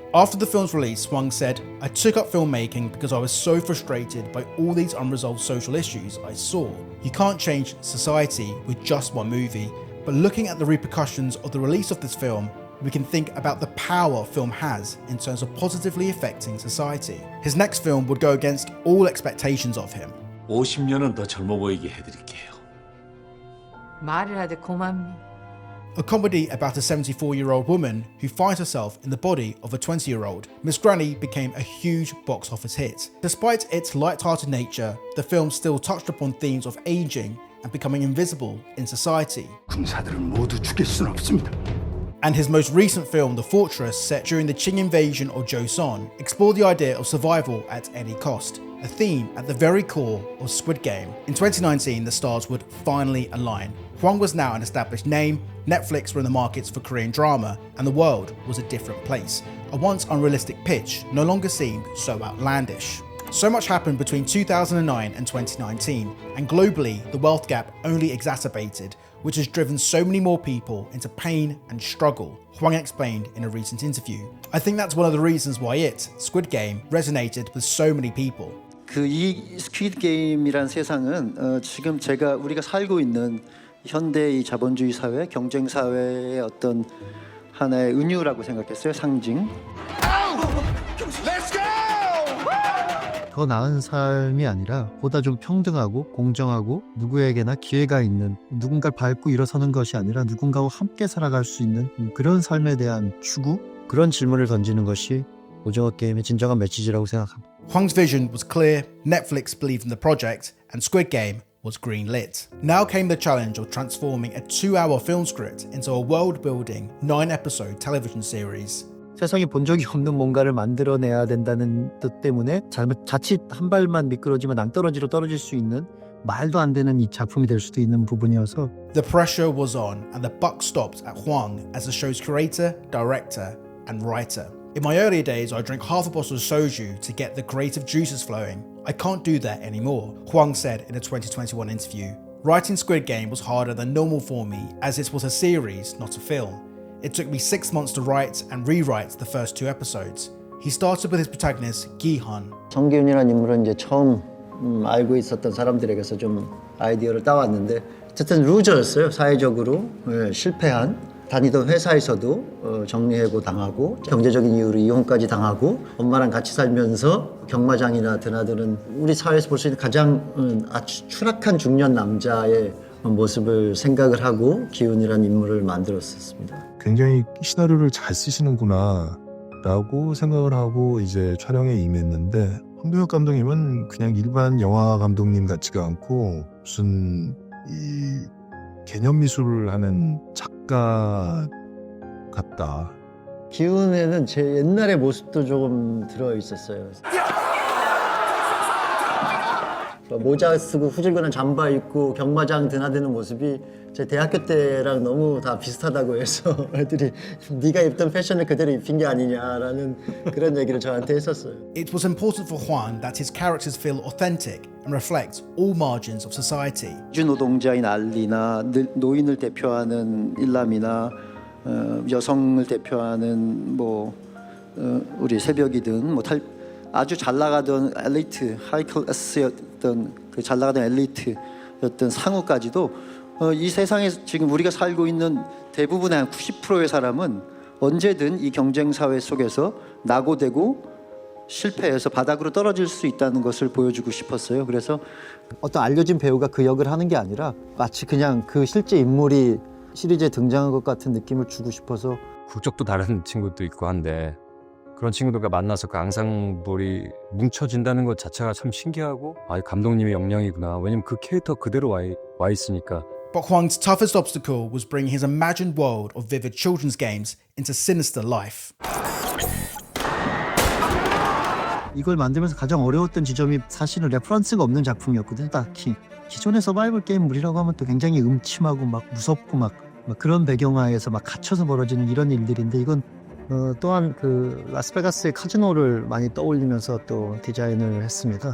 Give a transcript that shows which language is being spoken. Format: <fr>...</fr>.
<en>After the film's release, Hwang said, "I took up filmmaking because I was so frustrated by all these unresolved social issues I saw. You can't change society with just one movie, but looking at the repercussions of the release of this film, we can think about the power film has in terms of positively affecting society." His next film would go against all expectations of him.</en> <ko>50년은 더 젊어 보이게 해드릴게요. 말을 하되 고맙니.</ko> <en>A comedy about a 74-year-old woman who finds herself in the body of a 20-year-old. Miss Granny became a huge box office hit. Despite its light-hearted nature, the film still touched upon themes of aging and becoming invisible in society.</en> <ko>군사들을 모두 죽일 순 없습니다.</ko> <en>And his most recent film, The Fortress, set during the Qing invasion of Joseon, explored the idea of survival at any cost, a theme at the very core of Squid Game. In 2019, the stars would finally align. Hwang was now an established name, Netflix were in the markets for Korean drama, and the world was a different place. A once unrealistic pitch no longer seemed so outlandish. So much happened between 2009 and 2019, and globally, the wealth gap only exacerbated, which has driven so many more people into pain and struggle, Hwang explained in a recent interview. I think that's one of the reasons why Squid Game, resonated with so many people.</en> <ko>이 스퀴드 게임이란 세상은 지금 우리가 살고 있는 현대 이 자본주의 사회, 경쟁 사회의 어떤 하나의 은유라고 생각했어요. 상징. 더 나은 삶이 아니라 보다 좀 평등하고 공정하고 누구에게나 기회가 있는, 누군가를 밟고 일어서는 것이 아니라 누군가와 함께 살아갈 수 있는 그런 삶에 대한 추구, 그런 질문을 던지는 것이 오징어 게임의 진정한 메시지라고 생각합니다.</ko> <en>Hwang's vision was clear, Netflix believed in the project, and Squid Game was greenlit. Now came the challenge of transforming a 2-hour film script into a world-building 9-episode television series.</en> <ko>세상에 본 적이 없는 뭔가를 만들어내야 된다는 뜻 때문에 자칫 한 발만 미끄러지면 낭떠러지로 떨어질 수 있는 말도 안 되는 이 작품이 될 수도 있는 부분이어서</ko> <en>The pressure was on and the buck stopped at Hwang as the show's creator, director and writer. In my earlier days, I drank half a bottle of soju to get the creative juices flowing. I can't do that anymore, Hwang said in a 2021 interview. Writing Squid Game was harder than normal for me as it was a series, not a film. It took me 6 months to write and rewrite the first 2 episodes. He started with his protagonist, Gi-hun.</en> <ko>성기훈이라는 인물은 이제 처음 알고 있었던 사람들에게서 좀 아이디어를 따왔는데 어쨌든 루저였어요. 사회적으로 실패한, 다니던 회사에서도 정리해고 당하고 경제적인 이유로 이혼까지 당하고 엄마랑 같이 살면서 경마장이나 드나드는 우리 사회에서 볼 수 있는 가장 아주 추락한 중년 남자의 모습을 생각을 하고 기훈이라는 인물을 만들었었습니다. 굉장히 시나리오를 잘 쓰시는구나 라고 생각을 하고 이제 촬영에 임했는데 황동혁 감독님은 그냥 일반 영화 감독님 같지가 않고 무슨 이 개념 미술을 하는 작가 같다. 기훈에는 제 옛날의 모습도 조금 들어있었어요. 모자 쓰고 후질근한 잠바 입고 경마장 드나드는 모습이 제 대학교 때랑 너무 다 비슷하다고 해서 애들이 네가 입던 패션을 그대로 입힌 게 아니냐라는 그런 얘기를 저한테 했었어요.</ko> <en>It was important for Hwang that his characters feel authentic and reflect all margins of society.</en> <ko>주노동자인 알리나 노인을 대표하는 일남이나 여성을 대표하는 우리 새벽이든 아주 잘 나가던 엘리트, 하이 클래스였던 그 잘 나가던 엘리트였던 상우까지도 이 세상에 지금 우리가 살고 있는 대부분의 한 90%의 사람은 언제든 이 경쟁 사회 속에서 낙오되고 실패해서 바닥으로 떨어질 수 있다는 것을 보여주고 싶었어요. 그래서 어떤 알려진 배우가 그 역을 하는 게 아니라 마치 그냥 그 실제 인물이 시리즈에 등장한 것 같은 느낌을 주고 싶어서. 국적도 다른 친구도 있고 한데 그런 친구들과 만나서 그 앙상블이 뭉쳐진다는 것 자체가 참 신기하고 감독님의 역량이구나. 왜냐면 그 캐릭터 그대로 와 있으니까.</ko> <en>But Hwang's toughest obstacle was bringing his imagined world of vivid children's games into sinister life.</en> <ko>이걸 만들면서 가장 어려웠던 지점이 사실은 레퍼런스가 없는 작품이었거든요. 딱히 기존의 서바이벌 게임물이라고 하면 또 굉장히 음침하고 막 무섭고 막 그런 배경하에서 막 갇혀서 벌어지는 이런 일들인데 이건 또한 그 라스베가스의 카지노를 많이 떠올리면서 또 디자인을 했습니다.</ko>